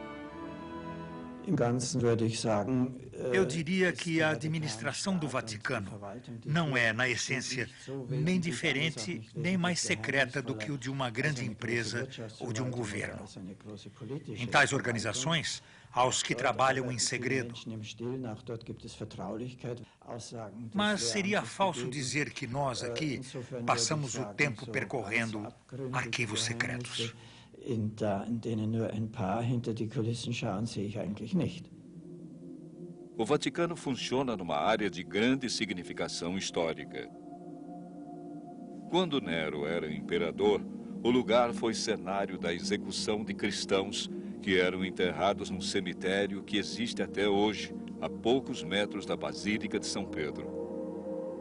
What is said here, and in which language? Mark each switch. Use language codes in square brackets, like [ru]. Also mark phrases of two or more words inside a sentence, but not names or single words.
[pt] Eu diria que a administração do Vaticano não é, na essência, nem diferente nem mais secreta do que o de uma grande empresa ou de um governo. Em tais organizações, há os que trabalham em segredo. Mas seria falso dizer que nós aqui passamos o tempo percorrendo arquivos secretos. [de] In denen nur ein paar hinter die Kulissen schauen, sehe ich eigentlich nicht. [pt] O Vaticano funciona numa área de grande significação histórica. Quando Nero era imperador, o lugar foi cenário da execução de cristãos que eram enterrados num cemitério que existe até hoje, a poucos metros da Basílica de São Pedro.